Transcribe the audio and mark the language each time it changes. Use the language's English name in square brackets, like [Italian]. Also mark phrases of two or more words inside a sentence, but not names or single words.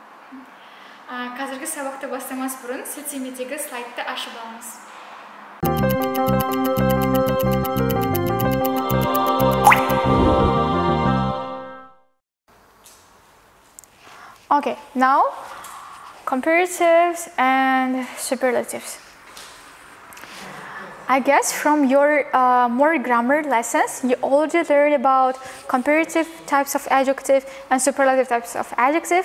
[Kazakh] Қазіргі сабақты бастамас бұрын сілтемедегі слайдты ашып алыңыз. [English] Okay, now comparatives and superlatives. I guess from your more grammar lessons, you already learned about comparative types of adjective and superlative types of adjective.